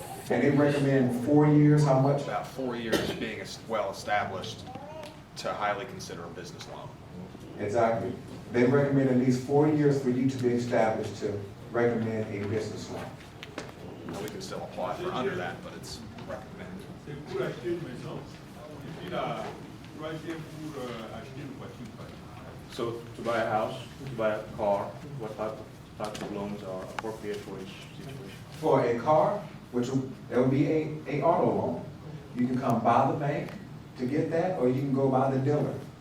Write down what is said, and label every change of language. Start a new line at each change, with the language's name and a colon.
English: And they recommend 4 years, how much? about 4 years being well established to highly consider a business loan. Exactly. They recommend at least 4 years for you to be established to recommend a business loan. We can still apply for under that, but it's recommended.
French: c'est pour acheter une maison. Et puis la troisième pour acheter une voiture. par exemple.
English: So to buy a house, to buy a car, what types of loans are appropriate for each situation? For a car, that would be a auto loan. You can come by the bank to get that, or you can go by the dealer.